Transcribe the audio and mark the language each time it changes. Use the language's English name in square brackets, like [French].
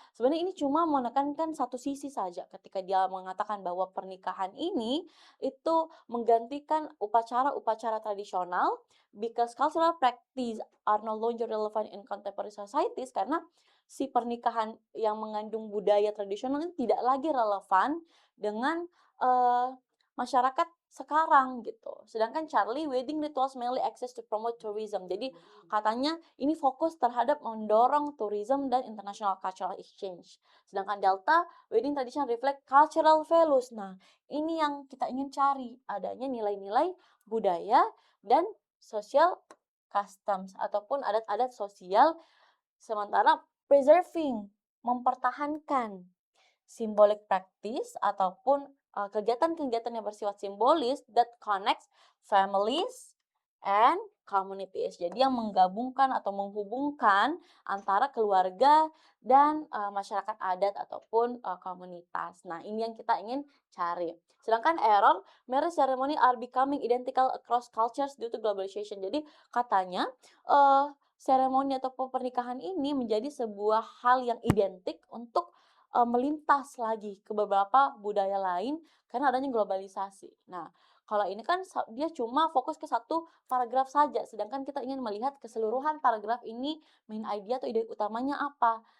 [Indonesian] Sebenarnya ini cuma menekankan satu sisi saja ketika dia mengatakan bahwa pernikahan ini itu menggantikan upacara-upacara tradisional [English] because cultural practice are no longer relevant in contemporary societies, [Indonesian] karena si pernikahan yang mengandung budaya tradisional ini tidak lagi relevan dengan masyarakat sekarang gitu. [English] Sedangkan Charlie, wedding rituals mainly access to promote tourism. [Indonesian] Jadi katanya ini fokus terhadap mendorong tourism dan [English] international cultural exchange. Sedangkan Delta, wedding tradition reflect cultural values. [Indonesian] Nah, ini yang kita ingin cari, adanya nilai-nilai budaya dan social customs ataupun adat-adat sosial, sementara preserving, mempertahankan [English] symbolic practice [Indonesian] ataupun kegiatan-kegiatan yang bersifat simbolis [English] that connects families and communities. [Indonesian] Jadi yang menggabungkan atau menghubungkan antara keluarga dan masyarakat adat ataupun komunitas. Nah, ini yang kita ingin cari. [English] Sedangkan error, marriage ceremony are becoming identical across cultures due to globalization. [Indonesian] Jadi katanya seremoni atau pernikahan ini menjadi sebuah hal yang identik untuk melintas lagi ke beberapa budaya lain karena adanya globalisasi. Nah, kalau ini kan dia cuma fokus ke satu paragraf saja, sedangkan kita ingin melihat keseluruhan paragraf ini main idea atau ide utamanya apa.